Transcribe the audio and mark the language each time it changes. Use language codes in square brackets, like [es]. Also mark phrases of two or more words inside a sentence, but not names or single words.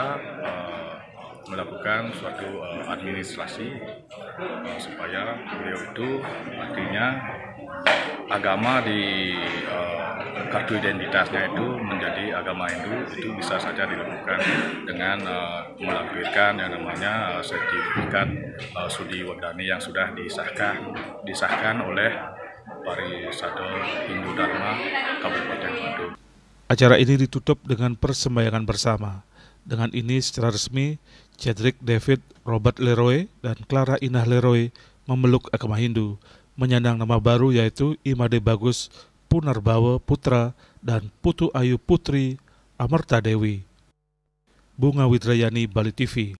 [id] melakukan suatu administrasi supaya beliau itu artinya agama di kartu identitasnya itu menjadi agama Hindu, itu bisa saja dilakukan dengan melampirkan yang namanya sertifikat Sudiwadani yang sudah disahkan oleh Parisade Hindu Dharma Kabupaten Badung. Acara ini ditutup dengan persembahyangan bersama. Dengan ini secara resmi, Cedric David Robert Leroy dan Clara Indah Leroy memeluk agama Hindu, menyandang nama baru yaitu Imade Bagus Punarbawa Putra dan Putu Ayu Putri Amarta Dewi. Bunga Widrayani, Bali TV.